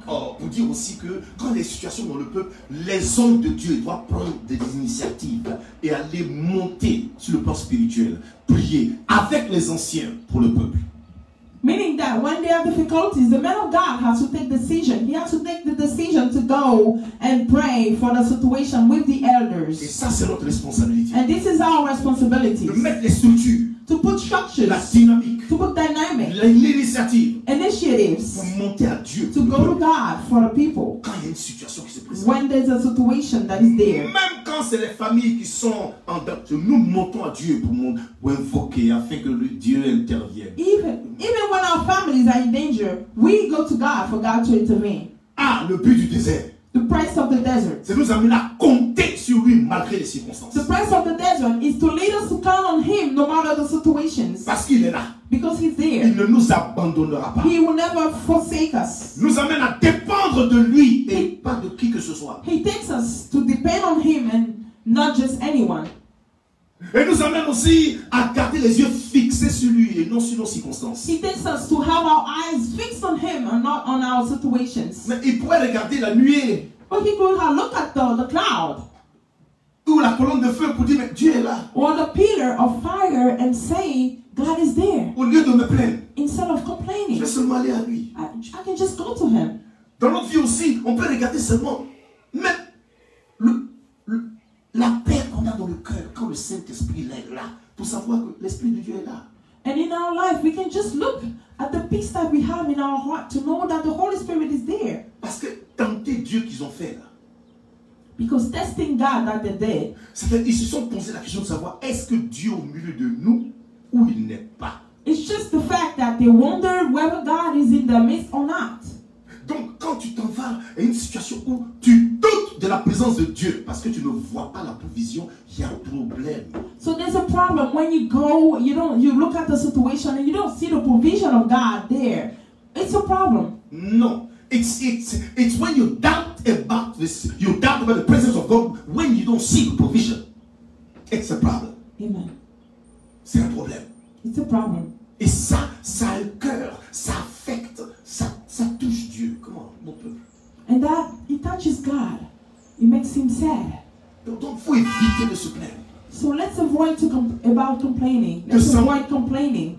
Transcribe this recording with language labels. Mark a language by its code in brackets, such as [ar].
[fr] Oh, pour dire aussi que quand les situations dans le peuple, les hommes de Dieu doivent prendre des initiatives et aller monter sur le plan spirituel, prier avec les anciens pour le peuple. [en] Meaning that when there are difficulties, the man of God has to take decision. He has to take the decision to go and pray for the situation with the [fr] Et [en] elders. [fr] ça, c'est notre responsabilité. [en] And this is our responsibility. [fr] De mettre les structures, [en] To put structures, [fr] la dynamique, [en] to put dynamic, [fr] l'initiative [en] initiatives, [fr] pour monter à Dieu. [en] to go to God for the people. [fr] Quand il y a une situation qui se présente. [en] When there's a situation that is there. [fr] Même quand c'est les familles qui sont en date, nous montons à Dieu pour invoquer afin que Dieu intervienne. [en] Even when our families are in danger, we go to God for God to intervene. [fr] Ah, le but du désert, [en] The price of the desert. [fr] c'est nous amener à compter sur lui malgré les circonstances. [en] The price of the desert is to lead us to count on Him no matter the situations. [fr] Parce qu'il est là. [en] Because He's [fr] Il [en] there. [fr] ne nous abandonnera pas. [en] He will never forsake us. [fr] Nous amène à dépendre de lui et pas de qui que ce soit. [en] He takes us to depend on Him and not just anyone. [fr] Et nous amène aussi à garder les yeux fixés sur lui et non sur nos circonstances. [en] He takes us to have our eyes fixed on Him and not on our situations. [fr] Mais il pourrait regarder la nuée [en] But He could have looked at the cloud [fr] ou la colonne de feu pour dire mais Dieu est là. [en] or the pillar of fire and say, God is there. [fr] Au lieu de me plaindre, [en] Instead of [fr] je [en] complaining, [fr] vais seulement aller à lui. [en] I can just go to Him. [fr] Dans notre vie aussi, on peut regarder seulement même la paix qu'on a dans le cœur quand le Saint-Esprit est là, pour savoir que l'Esprit de Dieu est là. [en] And in our life, we can just look at the peace that we have in our heart to know that the Holy Spirit is there. [fr] Parce que tenter Dieu qu'ils ont fait là, [en] Because testing God that they did, [fr] c'est-à-dire ils se sont posé la question de savoir est-ce que Dieu est au milieu de nous ou il n'est pas. [en] it's just the fact that they wondered whether God is in the midst or not. [fr] Donc quand tu t'en vas à une situation où tu doutes de la présence de Dieu parce que tu ne vois pas la provision, il y a un problème. [en] So there's a problem when you go, you look at the situation and you don't see the provision of God there. It's a problem. [fr] Non. [en] It's when you doubt about this, you doubt about the presence of God when you don't see the provision. It's a problem. Amen. [fr] C'est un problème. [en] It's a problem. [fr] Et ça a un cœur, ça affecte, ça touche Dieu. Comment mon peuple? [en] And that, it touches God. It makes Him sad. [fr] Donc il faut éviter de se plaindre. [en] So let's avoid about complaining. Let's avoid complaining.